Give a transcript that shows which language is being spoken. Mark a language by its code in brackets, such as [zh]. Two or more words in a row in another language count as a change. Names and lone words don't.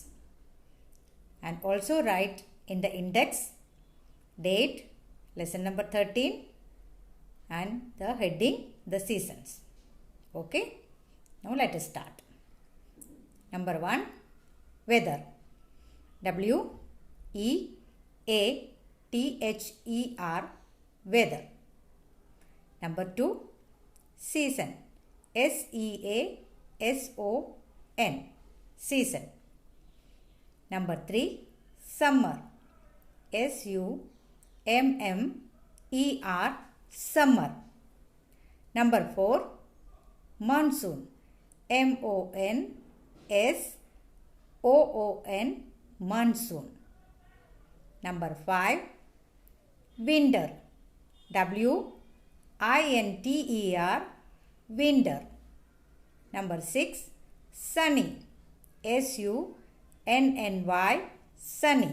[en] And also write in the index date, lesson number 13 and the heading, the seasons. Okay. Now let us start. Number 1, weather. W-E-A-T-H-E-R, weather. Number 2, season. S-E-A-S-O-N, season. Number 3, summer. S-U-M-M-E-R, summer. Number 4, monsoon. M-O-N-S-O-O-N, monsoon. Number 5, winter. W-I-N-T-E-R, winter. Number 6, sunny. S-U-N-N-Y, sunny.